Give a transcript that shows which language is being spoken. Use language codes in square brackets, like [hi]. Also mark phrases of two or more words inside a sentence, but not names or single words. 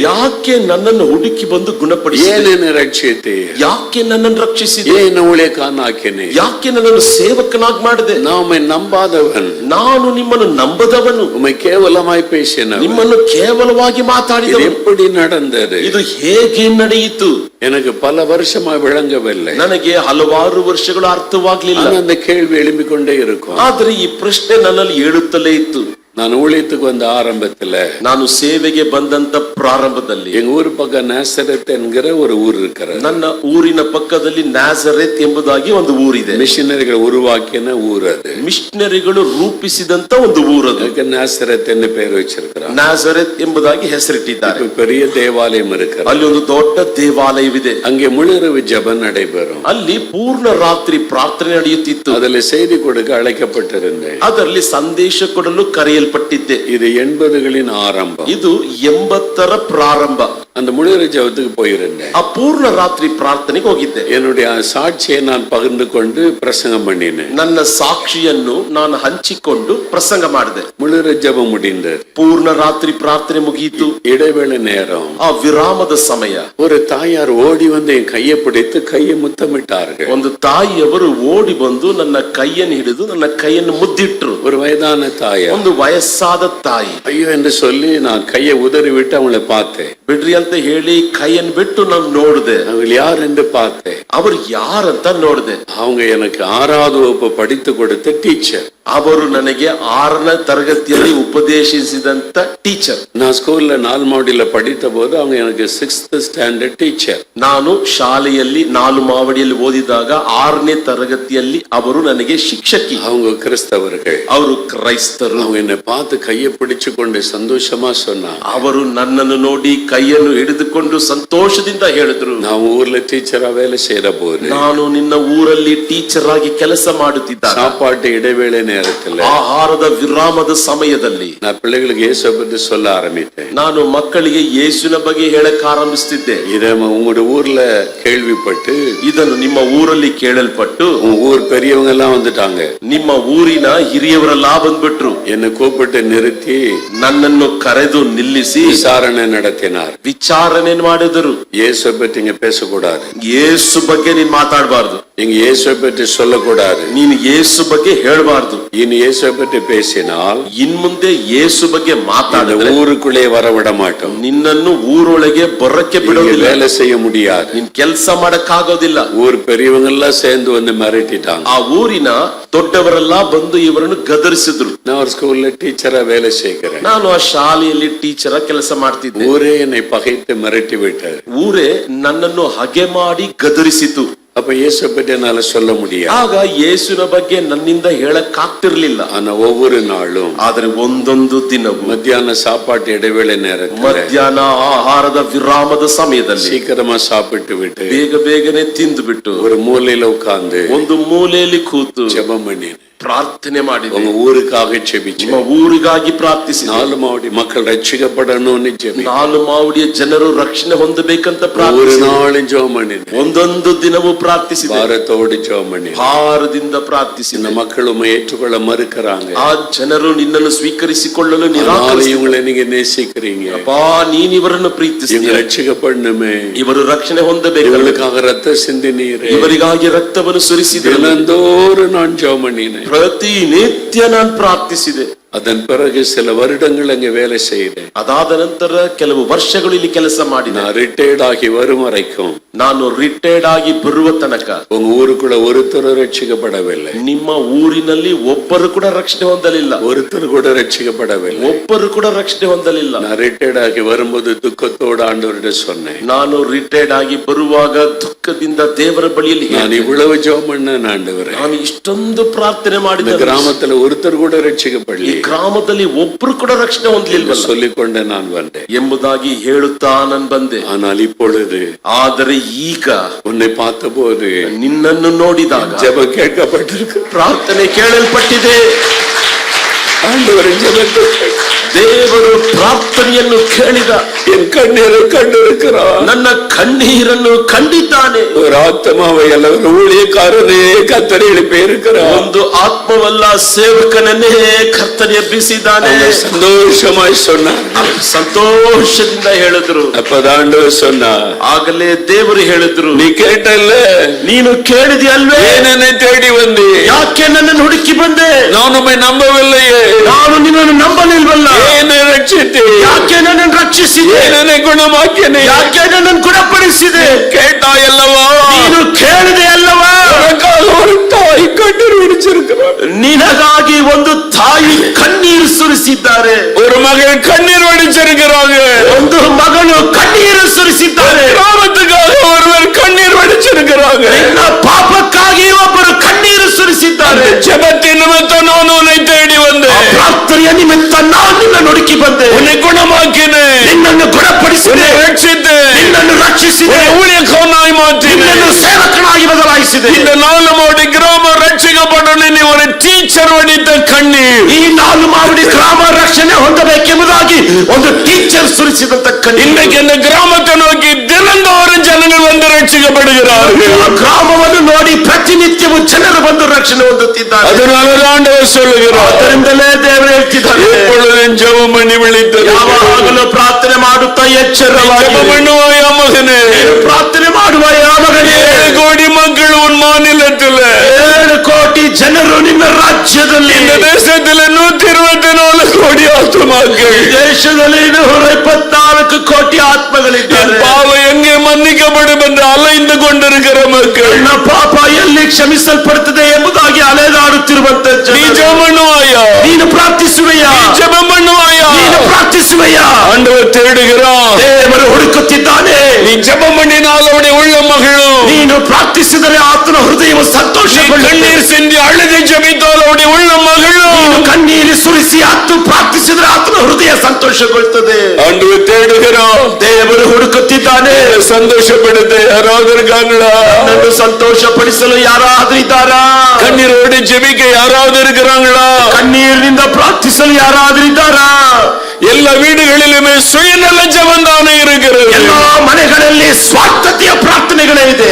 [kn] ಯಾಕೆ ನನ್ನನ್ನು ಹುಡುಕಿ ಬಂದು ಗುಣಪಡಿಸಿದೆ? [ta] ஏன் என்னை ரட்சித்தீர்? [kn] ಯಾಕೆ ನನ್ನನ್ನು ರಕ್ಷಿಸಿದೆ? [ta] ஏன் என்னை ஊழியக்காரனாக்கினீர்? [kn] ಯಾಕೆ ನನ್ನನ್ನು ಸೇವಕನಾಗಿ ಮಾಡಿದೆ? [ta] நான் உம்மை நம்பாதவன், [kn] ನಾನು ನಿಮ್ಮನ್ನು ನಂಬದವನು, [ta] உம்மை ಕೇವಲமாய் பேசினவன். [kn] ನಿಮ್ಮನ್ನು ಕೇವಲವಾಗಿ [ta] இது [kn] ಮಾತಾಡಿದವನು. [ta] எப்படி நடந்தது? [kn] ಇದು ಹೇಗೆ ನಡೆಯಿತು? [ta] எனக்கு பல வருஷமா விளங்கவில்லை. [kn] ನನಗೆ ಹಲವಾರು ವರ್ಷಗಳು ಅರ್ಥವಾಗ್ಲಿಲ್ಲ. [ta] ஆனா அந்த கேள்வி எழும்பிக் கொண்டே இருக்கும். [kn] ಆದ್ರೆ ಈ ಪ್ರಶ್ನೆ ನನ್ನಲ್ಲಿ ಏಳುತ್ತಲೇ ಇತ್ತು. [ta] நான் ஊழியத்துக்கு வந்த ஆரம்பத்துல, [kn] ನಾನು ಸೇವೆಗೆ ಬಂದಂತ ಪ್ರಾರಂಭದಲ್ಲಿ [ta] எங்க ஊர் பக்கம் நேசரத் என்கிற ஒரு ஊர் இருக்கிறது. [kn] ನನ್ನ ಊರಿನ ಪಕ್ಕದಲ್ಲಿ ನ್ಯಾಜರೆತ್ ಎಂಬುದಾಗಿ ಒಂದು ಊರಿದೆ. [ta] மிஷினரிகள் உருவாக்கின ஊர் அது. [kn] ಮಿಷನರಿಗಳು ರೂಪಿಸಿದಂತ ಒಂದು ಊರದು. [ta] அதுக்கு நேசரத் என்ன பேர் வச்சிருக்கிறார். [kn] ನ್ಯಾಜರೆತ್ ಎಂಬುದಾಗಿ ಹೆಸರಿಟ್ಟಿದ್ದಾರೆ. [ta] இப்ப பெரிய தேவாலயம் இருக்கிறது. [kn] ಅಲ್ಲಿ ಒಂದು ದೊಡ್ಡ ದೇವಾಲಯವಿದೆ. [ta] அங்கே முழுரவு ஜெபம் நடைபெறும். [kn] ಅಲ್ಲಿ ಪೂರ್ಣ ರಾತ್ರಿ ಪ್ರಾರ್ಥನೆ ನಡೆಯುತ್ತಿತ್ತು. [ta] அதுல செய்தி கொடுக்க அழைக்கப்பட்டிருந்தேன். [kn] ಅದರಲ್ಲಿ ಸಂದೇಶ ಕೊಡಲು ಕರೆಯಲ್ಪಟ್ಟಿದ್ದೆ. [ta] இது 80களின் ஆரம்பம். [kn] ಇದು 80ರ ಪ್ರಾರಂಭ. [ta] அந்த முழுர ஜெபத்துக்கு போயிருந்தேன். [kn] ಆ ಪೂರ್ಣ ರಾತ್ರಿ ಪ್ರಾರ್ಥನೆಗೆ ಹೋಗಿದ್ದೆ. [ta] என்னுடைய சாட்சியை நான் பகிர்ந்து கொண்டு பிரசங்கம் பண்ணினேன். [kn] ನನ್ನ ಸಾಕ್ಷಿಯನ್ನು ನಾನು ಹಂಚಿಕೊಂಡು ಪ್ರಸಂಗ ಮಾಡಿದೆ. [ta] முழுர ஜெபம் முடிந்தது. [kn] ಪೂರ್ಣ ರಾತ್ರಿ ಪ್ರಾರ್ಥನೆ ಮುಗಿಯಿತು. [ta] இடைவேளை நேரம். [kn] ಆ ವಿರಾಮದ ಸಮಯ. [ta] ஒரு தாயார் ஓடி வந்து என் கையை பிடித்து கையை முத்தமிட்டார்கள். [kn] ಒಂದು ತಾಯಿಯವರು ಓಡಿ ಬಂದು ನನ್ನ ಕೈಯನ್ನು ಹಿಡಿದು ನನ್ನ ಕೈಯನ್ನು ಮುದ್ದಿಟ್ರು. [ta] ஒரு வயதான தாயார். [kn] ಒಂದು ವಯಸ್ಸಾದ ತಾಯಿ. [ta] ஐயோ என்று சொல்லி நான் கையை உதறி விட்டு அவங்களை பார்த்தேன். [kn] ಬಿಡ್ರಿ ಅಂತ ಹೇಳಿ ಕೈಯನ್ನು ಬಿಟ್ಟು ನಾನು ನೋಡಿದೆ. [ta] அவங்க யார் என்று பார்த்தேன். [kn] ಅವರು ಯಾರಂತ ನೋಡಿದೆ. [ta] அவங்க எனக்கு 6வது வகுப்பு படித்து கொடுத்த டீச்சர். [kn] ಅವರು ನನಗೆ 6ನೇ ತರಗತಿಯಲ್ಲಿ ಉಪದೇಶಿಸಿದಂತ ಟೀಚರ್. [ta] நான் ஸ்கூல்ல 4 மாடியில படித்த போது அவங்க எனக்கு 6th ஸ்டாண்டர்ட் டீச்சர். [kn] ನಾನು ಶಾಲೆಯಲ್ಲಿ 4 ಮಾವಡಿಯಲ್ಲಿ ಓದಿದಾಗ 6ನೇ ತರಗತಿಯಲ್ಲಿ ಅವರು ನನಗೆ ಶಿಕ್ಷಕಿ. [ta] அவங்க கிறிஸ்தவர்கள். [kn] ಅವರು ಕ್ರೈಸ್ತರು. [ta] அவங்க என்னை பார்த்து கையை பிடிச்சு கொண்டு சந்தோஷமா சொன்னாங்க. [kn] ಅವರು ನನ್ನನ್ನು ನೋಡಿ ಕೈಯನ್ನು ಹಿಡಿದುಕೊಂಡು ಸಂತೋಷದಿಂದ ಹೇಳಿದ್ರು, [ta] நான் ஊர்ல டீச்சரா வேலை செய்யற போது, [kn] ನಾನು ನಿನ್ನ ಊರಲ್ಲಿ ಟೀಚರ್ ಆಗಿ ಕೆಲಸ ಮಾಡುತ್ತಿದ್ದಾಗ, [ta] சாப்பாட்டு இடைவேளை நேரத்துல, [kn] ಆಹಾರದ ವಿರಾಮದ ಸಮಯದಲ್ಲಿ [ta] நான் பிள்ளைகளுக்கு இயேசுவை பற்றி சொல்ல ஆரம்பித்தேன். [kn] ನಾನು ಮಕ್ಕಳಿಗೆ ಯೇಸುವಿನ ಬಗ್ಗೆ ಹೇಳಕ್ ಆರಂಭಿಸುತ್ತಿದ್ದೆ. [ta] இதை உங்களோட ஊர்ல கேள்விப்பட்டு, [kn] ಇದನ್ನು ನಿಮ್ಮ ಊರಲ್ಲಿ ಕೇಳಲ್ಪಟ್ಟು, [ta] உங்க ஊர் பெரியவங்க எல்லாம் வந்துட்டாங்க. [kn] ನಿಮ್ಮ ಊರಿನ ಹಿರಿಯವರೆಲ್ಲ ಬಂದ್ಬಿಟ್ರು. [ta] என்னை கூப்பிட்டு நிறுத்தி [kn] ನನ್ನನ್ನು ಕರೆದು ನಿಲ್ಲಿಸಿ [ta] விசாரணை நடத்தினார். [kn] ವಿಚಾರಣೆ ಮಾಡಿದರು. [ta] இயேசுவை பற்றி இங்க பேசக்கூடாது, [kn] ಯೇಸು ಬಗ್ಗೆ ನೀನ್ ಮಾತಾಡಬಾರ್ದು, [ta] நீங்க இயேசுவை பற்றி சொல்லக்கூடாது, [kn] ನೀನು ಯೇಸು ಬಗ್ಗೆ ಹೇಳಬಾರ್ದು. [ta] இனி இயேசுவை பற்றி பேசினால் [kn] ಇನ್ ಮುಂದೆ ಯೇಸು ಬಗ್ಗೆ ಮಾತಾಡಿದ್ರೆ [ta] ஊருக்குள்ளே வர விட மாட்டோம், [kn] ನಿನ್ನನ್ನು ಊರೊಳಗೆ ಬರಕ್ಕೆ ಬಿಡೋದಿಲ್ಲ, [ta] வேலை செய்ய முடியாது, [kn] ನೀನ್ ಕೆಲಸ ಮಾಡಕ್ಕಾಗೋದಿಲ್ಲ. [ta] ஊர் பெரியவங்க எல்லாம் சேர்ந்து வந்து மிரட்டிட்டாங்க. [kn] ಆ ಊರಿನ ದೊಡ್ಡವರೆಲ್ಲ ಬಂದು ಇವರನ್ನು ಗದರಿಸಿದ್ರು. [ta] நான் ஒரு ஸ்கூல்ல டீச்சரா வேலை செய்கிறேன். [kn] ನಾನು ಆ ಶಾಲೆಯಲ್ಲಿ ಟೀಚರ್ ಕೆಲಸ ಮಾಡ್ತಿದ್ದೆ. [ta] ஊரே என்னை பகைத்து மிரட்டி விட்டார். [kn] ಊರೇ ನನ್ನನ್ನು ಹಗೆ ಮಾಡಿ ಗದರಿಸಿತು. [ta] அப்ப இயேசு பற்றி என்னால சொல்ல முடியாது. [kn] ಆಗ ಯೇಸುವಿನ ಬಗ್ಗೆ ನನ್ನಿಂದ ಹೇಳಕ್ಕಾಗ್ತಿರ್ಲಿಲ್ಲ. [ta] ஆனா ஒவ்வொரு நாளும் [kn] ಆದ್ರೆ ಒಂದೊಂದು ದಿನವೂ [ta] மத்தியான சாப்பாட்டு இடைவேளை நேரத்தில் [kn] ಮಧ್ಯಾಹ್ನ ಆಹಾರದ ವಿರಾಮದ ಸಮಯದಲ್ಲಿ [ta] சீக்கிரமா சாப்பிட்டு விட்டு [kn] ಬೇಗ ಬೇಗನೆ ತಿಂದು ಬಿಟ್ಟು [ta] ஒரு மூலையில உட்கார்ந்து [kn] ಒಂದು ಮೂಲೆಯಲ್ಲಿ ಕೂತು [ta] ஜெபம் பண்ணினேன். [kn] ಪ್ರಾರ್ಥನೆ ಮಾಡಿದೆ. [ta] உங்க ஊருக்காக ஜெபிச்சேன். [kn] ನಿಮ್ಮ ಊರಿಗಾಗಿ ಪ್ರಾರ್ಥಿಸಿದೆ. [ta] 4 மாவடி மக்கள் ரட்சிக்கப்படணும்னு ஜெபி. [kn] 4 ಮಾವಡಿಯ ಜನರು ರಕ್ಷಣೆ ಹೊಂದಬೇಕಂತ [ta] ஒரு [kn] ಪ್ರಾರ್ಥಿಸಿದೆ. [ta] நாளும் ஜெபம் பண்ணினேன். [kn] ಒಂದೊಂದು ದಿನವೂ ಪ್ರಾರ್ಥಿಸಿದೆ. [ta] பாரத்தோடு ஜெபம் பண்ணினேன். [kn] ಭಾರದಿಂದ ಪ್ರಾರ್ಥಿಸಿದೆ. [ta] இந்த மக்கள் உம்மை ஏற்றுக்கொள்ள மறுக்கறாங்க. [kn] ಆ ಜನರು ನಿನ್ನನ್ನು ಸ್ವೀಕರಿಸಿಕೊಳ್ಳಲು [ta] ஆனாலும் [kn] ನಿರಾಕರಿಸಿದ್ದಾರೆ. [ta] இவங்களை நீங்க நேசிக்கிறீங்க. [kn] ಅಪ್ಪಾ ನೀನು ಇವರನ್ನು [ta] இவங்க [kn] ಪ್ರೀತಿಸಿದ್ದೀಯ. [ta] ரட்சிக்கப்படணுமே. [kn] ಇವರು ರಕ್ಷಣೆ ಹೊಂದಬೇಕು. [ta] இவர்களுக்காக ரத்த சிந்தினீரே. [kn] ಇವರಿಗಾಗಿ ರಕ್ತವನ್ನು ಸುರಿಸಿದೆ. [ta] தினந்தோறும் நான் ஜெபம் பண்ணினேன். [kn] ಪ್ರತಿನಿತ್ಯ ನಾನು ಪ್ರಾರ್ಥಿಸಿದೆ. [ta] அதன் பிறகு சில வருடங்கள் அங்கே வேலை செய்தேன். [kn] ಅದಾದ ನಂತರ ಕೆಲವು ವರ್ಷಗಳು ಇಲ್ಲಿ ಕೆಲಸ ಮಾಡಿದೆ. [ta] நான் ரிட்டையர்ட் ஆகி வரும் வரைக்கும் [kn] ನಾನು ರಿಟೈರ್ಡ್ ಆಗಿ ಬರುವ ತನಕ [ta] உங்க ஊருக்குள்ள ஒருத்தர் ரட்சிக்கப்படவில்லை. [kn] ನಿಮ್ಮ ಊರಿನಲ್ಲಿ ಒಬ್ಬರು ಕೂಡ ರಕ್ಷಣೆ ಹೊಂದಲಿಲ್ಲ. [ta] ஒருத்தர் கூட ரட்சிக்கப்படவில்லை. [kn] ಒಬ್ಬರು ಕೂಡ ರಕ್ಷಣೆ ಹೊಂದಲಿಲ್ಲ. [ta] நான் ரிட்டையர்ட் ஆகி வரும்போது துக்கத்தோடு ஆண்டவரிடம் சொன்னேன். [kn] ನಾನು ರಿಟೈರ್ಡ್ ಆಗಿ ಬರುವಾಗ ದುಃಖದಿಂದ ದೇವರ ಬಳಿಯಲ್ಲಿ [ta] நான் இவ்வளவு ஜெபம் பண்ணேன் ஆண்டவரே. [kn] ನಾನು ಇಷ್ಟೊಂದು ಪ್ರಾರ್ಥನೆ [ta] இந்த [kn] ಮಾಡಿದ [ta] கிராமத்துல ஒருத்தர் கூட ரட்சிக்கப்படல. [kn] ಈ ಗ್ರಾಮದಲ್ಲಿ ಒಬ್ಬರು ಕೂಡ ರಕ್ಷಣೆ ಹೊಂದಲಿಲ್ಲ [ta] சொல்லிக்கொண்டே நான் வந்தேன் [kn] ಎಂಬುದಾಗಿ ಹೇಳುತ್ತಾ ನಾನು ಬಂದೆ. [ta] ஆனால் இப்பொழுது [kn] ಆದರೆ ಈಗ [ta] உன்னை பார்த்தபோது [kn] ನಿನ್ನನ್ನು ನೋಡಿದಾಗ [ta] ஜெபம் கேட்கப்பட்டிருக்கு. [kn] ಪ್ರಾರ್ಥನೆ ಕೇಳಲ್ಪಟ್ಟಿದೆ. [ta] ஆண்டவரின் ஜெபத்தை [kn] ದೇವರು ಪ್ರಾರ್ಥನೆಯನ್ನು ಕೇಳಿದ. [ta] என் கண்ணீரை கண்டிருக்கிறார். [kn] ನನ್ನ ಕಣ್ಣೀರನ್ನು ಕಂಡಿದ್ದಾನೆ. [ta] ஒரு ஆத்மாவை அல்ல ஒரு ஊழியக்காரனே கர்த்தர் எழுப்பி இருக்கிறார். [kn] ಒಂದು ಆತ್ಮವಲ್ಲ ಸೇವಕನನ್ನೇ ಕರ್ತನೆ ಎಬ್ಬಿಸಿದ್ದಾನೆ. [ta] சந்தோஷமாய் சொன்னார். [kn] ಸಂತೋಷದಿಂದ ಹೇಳಿದ್ರು. [ta] அப்பதான் ஆண்டவர் சொன்னார், [kn] ಆಗಲೇ ದೇವರು ಹೇಳಿದ್ರು, [ta] நீ கேட்டல்ல, [kn] ನೀನು ಕೇಳಿದೆಯಲ್ವೇ, [ta] ஏன் என்னை தேடி வந்தே, [kn] ಯಾಕೆ ನನ್ನನ್ನು ಹುಡುಕಿ ಬಂದೆ, [ta] நான் உம்மை நம்பவில்லையே, [kn] ನಾನು ನಿನ್ನನ್ನು ನಂಬಲಿಲ್ವಲ್ಲ, [ta] ஏன் ரட்சித்தே, [kn] ಯಾಕೆ ನನ್ನನ್ನು ರಕ್ಷಿಸಿದೆ, [ta] ஏன் என்னை குணமாக்கினே, [kn] ಯಾಕೆ ನನ್ನನ್ನು ಗುಣಪಡಿಸಿದೆ, [ta] கேட்டாய் அல்லவா, [kn] ನೀನು ಕೇಳಿದೆ ಅಲ್ಲವಾ, [ta] உனக்காக ஒரு தாய் கண்ணீர் வடிச்சிருக்கிறார், [kn] ನಿನಗಾಗಿ ಒಂದು ತಾಯಿ ಕಣ್ಣೀರು ಸುರಿಸಿದ್ದಾರೆ, [ta] ஒரு மகள் கண்ணீர் வடிச்சிருக்கிறாங்க, [kn] ಒಂದು ಮಗಳು ಕಣ್ಣೀರು ಸುರಿಸಿದ್ದಾರೆ, [ta] கிராமத்துக்காக ஒருவர் கண்ணீர் வடிச்சிருக்கிறாங்க, [kn] ನಿನ್ನ ಪಾಪಕ್ಕಾಗಿ ಒಬ್ಬರು ಕಣ್ಣೀರು ಸುರಿಸಿದ್ದಾರೆ. [ta] ஜெபத்தின் நிமித்தம் நான் உன்னை தேடி வந்தேன், [kn] ಪ್ರಾರ್ಥನೆಯ ನಿಮಿತ್ತ ನಾನು ನಿನ್ನನ್ನು ಹುಡುಕಿ ಬಂದೆ, [ta] உன்னை குணமாக்கினேன், [kn] ನಿನ್ನನ್ನು ಗುಣಪಡಿಸಿದೆ, [ta] ரட்சித்தேன், [kn] ನಿನ್ನನ್ನು ರಕ್ಷಿಸಿದೆ, [ta] ஊழியக்காரனாய் மாற்றினேன், [kn] ನಿನ್ನನ್ನು ಸೇವಕನಾಗಿ ಬದಲಾಯಿಸಿದೆ. [ta] இந்த 4 மாவடி கிராமம் ரட்சிக்கப்படணும். நீ ஒரு டீச்சர் வடித்த கண்ணீர், [kn] ಈ 4 ಮಾವಡಿ ಗ್ರಾಮ ರಕ್ಷಣೆ ಹೊಂದಬೇಕೆಂಬುದಾಗಿ ಒಂದು ಟೀಚರ್ ಸುರಿಸಿದಂತ ಕಣ್ಣೀರು. [ta] இன்றைக்கு இந்த கிராமத்தை நோக்கி தினந்தோறும் ஜனங்கள் வந்து ரட்சிக்கப்படுகிறார்கள். [kn] ಆ ಗ್ರಾಮವನ್ನು ನೋಡಿ ಪ್ರತಿನಿತ್ಯವೂ ಜನರು ಬಂದು ರಕ್ಷಣೆ ಹೊಂದುತ್ತಿದ್ದಾರೆ. [ta] அதனால ஆண்டவர் சொல்லுகிறார், [kn] ಅದರಿಂದಲೇ ದೇವರು ಹೇಳ್ತಿದ್ದಾರೆ, [ta] எப்பொழுதும் ஜெபம் பண்ணி விழித்தது, [kn] ಯಾವಾಗಲೂ ಪ್ರಾರ್ಥನೆ ಮಾಡುತ್ತಾ ಎಚ್ಚರವಾಗಿ [ta] ஜெபம் பண்ணுவாயா மகனே, [kn] ಪ್ರಾರ್ಥನೆ ಮಾಡುವ ಯಾವಾಗಲೇ [ta] 7 கோடி மக்கள் உன் மாநிலத்தில், [kn] 7 ಕೋಟಿ ಜನರು ನಿನ್ನ ರಾಜ್ಯದಲ್ಲಿ, [ta] இந்த தேசத்தில் 124 கோடி ஆத்மாக்கள், [kn] ದೇಶದಲ್ಲಿ 124 ಕೋಟಿ ಆತ್ಮಗಳಿದ್ದಾರೆ. [ta] பாவம் எங்கே மன்னிக்கப்படும் என்று அலைந்து கொண்டிருக்கிற மக்கள், [kn] ನನ್ನ ಪಾಪ ಎಲ್ಲಿ ಕ್ಷಮಿಸಲ್ಪಡುತ್ತದೆ ಎಂಬುದಾಗಿ ಅಲೆದಾಡುತ್ತಿರುವಂತ [ta] நீ [kn] ಜನರು, [ta] ஜெபம் பண்ணுவாயா, [kn] ನೀನು ಪ್ರಾರ್ಥಿಸುವೆಯಾ, [ta] நீ ஜெபம் பண்ணுவாயா, [kn] ನೀನು ಪ್ರಾರ್ಥಿಸುವೆಯಾ, [ta] ஆண்டவர் தேடுகிறான், [kn] ದೇವರು ಹುಡುಕುತ್ತಿದ್ದಾನೆ. [ta] நீ ஜெபம் பண்ணினால் அவருடைய உள்ள மகளும், [kn] ನೀನು ಪ್ರಾರ್ಥಿಸಿದರೆ ಆತನ ಹೃದಯವು ಸಂತೋಷಗೊಳ್ಳುತ್ತದೆ. [ta] கண்ணீர் சிந்தி அழுது ஜெபித்தால் அவருடைய உள்ள மகளும், [kn] ನೀನು ಕಣ್ಣೀರು ಸುರಿಸಿ ಆತು ಪ್ರಾರ್ಥಿಸಿದರೆ ಆತನ ಹೃದಯ ಸಂತೋಷಗೊಳ್ಳುತ್ತದೆ. [ta] ஆண்டவர் தேடுகிறான், [kn] ದೇವರು ಹುಡುಕುತ್ತಿದ್ದಾನೆ. [ta] சந்தோஷப்படுத்த யாராவது இருக்காங்களா, [kn] ನನ್ನನ್ನು ಸಂತೋಷಪಡಿಸಲು ಯಾರಾದ್ರೂ ಇದ್ದಾರಾ, [ta] கண்ணீரோடு ஜெபிக்க யாராவது இருக்கிறாங்களா, [kn] ಕಣ್ಣೀರಿನಿಂದ ಪ್ರಾರ್ಥಿಸಲು ಯಾರಾದ್ರೂ ಇದ್ದಾರಾ, [ta] எல்லா வீடுகளிலுமே சுயநல ஜெபம் தானே இருக்கிறது, [kn] ಎಲ್ಲಾ ಮನೆಗಳಲ್ಲಿ ಸ್ವಾರ್ಥತೆಯ ಪ್ರಾರ್ಥನೆಗಳೇ ಇದೆ.